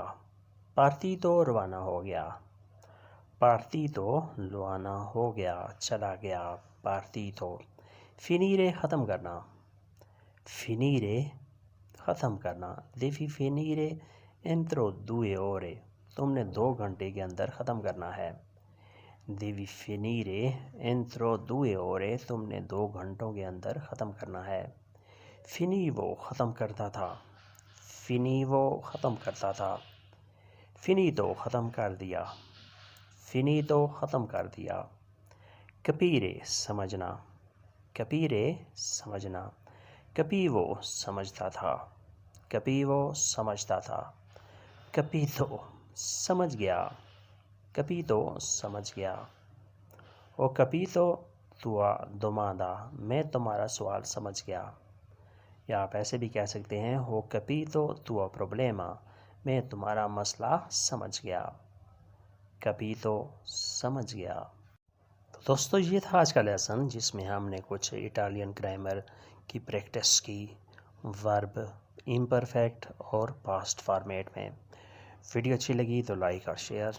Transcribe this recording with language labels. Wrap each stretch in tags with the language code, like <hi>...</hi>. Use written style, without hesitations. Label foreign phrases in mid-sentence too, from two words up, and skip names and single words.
<ur>Partito روانہ ہو گیا. Partito روانہ ہو گیا, چلا گیا. Partito. Finire ختم کرنا. Finire ختم کرنا.</ur> <it>Devi finire entro 2 ore.</it> <ur>تم نے 2 گھنٹے کے اندر ختم کرنا ہے.</ur> <it>Devi finire entro 2 ore.</it> <ur>تم نے 2 گھنٹوں کے اندر ختم کرنا ہے. Finivo ختم کرتا تھا. Finivo ختم کرتا تھا. finito ختم کر دیا finito ختم کر دیا capire سمجھنا capire سمجھنا capivo سمجھتا تھا capivo سمجھتا تھا capito سمجھ گیا capito سمجھ گیا او</ur> <it>capito tua domanda</it> <ur>میں تمہارا سوال سمجھ گیا یا آپ ایسے بھی کہہ سکتے ہیں</ur> <it>ho capito tua problema</it> <ur>میں تمہارا مسئلہ سمجھ گیا capito سمجھ گیا تو دوستو یہ تھا آج کا لیسن جس میں ہم نے کچھ</ur> <en>Italian grammar</en> <ur>کی پریکٹس کی</ur> <en>verb imperfect</en> <ur>اور</ur> <en>past format</en> <ur>میں ویڈیو اچھی لگی تو لائک اور شیئر</ur>